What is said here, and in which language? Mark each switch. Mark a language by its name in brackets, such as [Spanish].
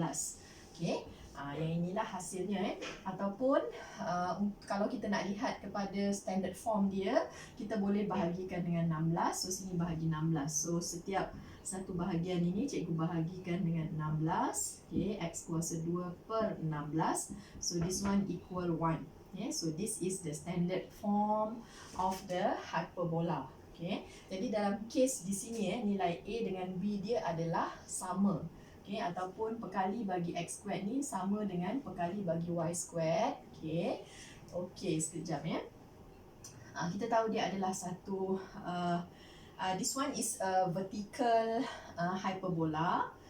[Malay] Okay. Yang inilah hasilnya. Ataupun kalau kita nak lihat kepada standard form dia, kita boleh bahagikan dengan 16. So sini bahagi 16. So setiap satu bahagian ini cikgu bahagikan dengan 16. [English] Okay. [Malay] X kuasa 2 per 16. [English] So this one equal 1. So this is the standard form of the hyperbola. Okay. [Malay] Jadi dalam case di sini nilai A dengan B dia adalah sama. Okay, ataupun perkali bagi x squared ni sama dengan perkali bagi y squared. Okay. [English] Okay, [Malay] sekejap kita tahu dia adalah satu [English] this one is a vertical hyperbola.